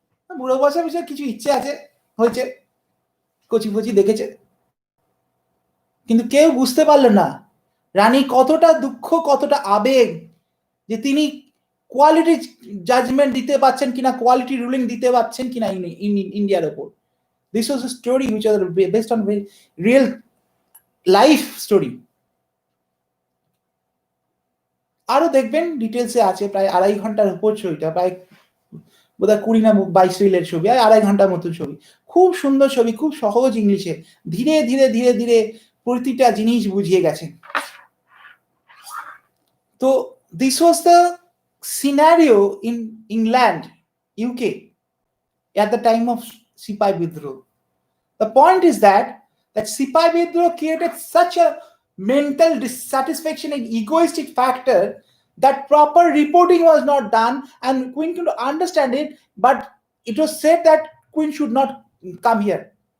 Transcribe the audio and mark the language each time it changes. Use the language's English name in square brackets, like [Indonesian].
[Bangla] বুড়ো বয়সে বিষয়ে কিছু ইচ্ছে আছে, হয়েছে, কচি কচি দেখেছে, কিন্তু কেউ বুঝতে পারলো না রানী কতটা দুঃখ, কতটা আবেগ, যে তিনি কোয়ালিটি জাজমেন্ট দিতে পারছেন কিনা, কোয়ালিটি রুলিং দিতে পারছেন কিনা ইন্ডিয়ার ওপর। [English] This was a story which was based on real life story. [Bangla] আরো দেখবেন ডিটেলসে আছে, প্রায় 2.5 ঘন্টার উপর ছবিটা, প্রায় বোধহয় 20 না 22 রিলের ছবি, 2.5 ঘন্টার মতো ছবি, খুব সুন্দর ছবি, খুব সহজ ইংলিশে, ধীরে ধীরে ধীরে ধীরে প্রতিটা জিনিস বুঝিয়ে গেছে। [English] তো this was the scenario in England, UK, at the time of Sipai Bidroh. The point is that Sipai Bidroh created such a mental dissatisfaction and egoistic factor that proper reporting was not done, and Queen could understand it, but it was said that Queen should not come here.